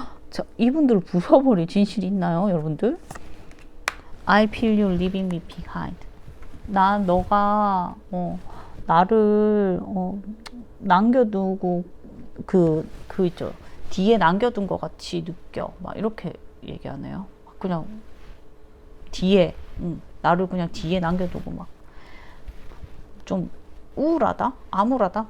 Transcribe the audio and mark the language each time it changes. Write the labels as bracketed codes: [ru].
[ko] 자, 이분들 부숴버릴 진실이 있나요, 여러분들? [en] I feel you leaving me behind. [ko] 너가 나를 남겨두고 그 있죠. 뒤에 남겨둔 것 같이 느껴. 막 이렇게 얘기하네요. 그냥 뒤에, 나를 그냥 뒤에 남겨두고 막 좀 우울하다? 암울하다?